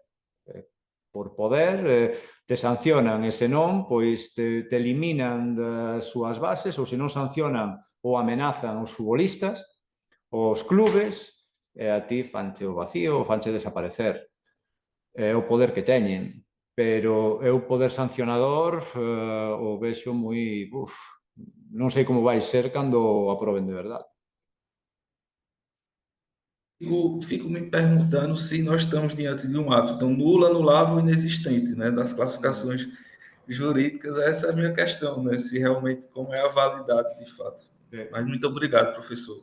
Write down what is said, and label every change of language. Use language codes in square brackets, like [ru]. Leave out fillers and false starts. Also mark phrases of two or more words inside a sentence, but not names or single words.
[gl] Por poder, te sancionan e se non, pois te eliminan das súas bases ou se non sancionan ou amenazan os futbolistas, os clubes, e a ti fanche o vacío ou fanche desaparecer. É o poder que teñen. Pero eu poder sancionador o vexo moi... non sei como vai ser cando o aproben de verdade. [pt] Fico me perguntando se nós estamos diante de um ato tão nulo, anulável, inexistente, né, das classificações jurídicas. Essa é a minha questão, né, se realmente como é a validade de fato. Mas muito obrigado, professor.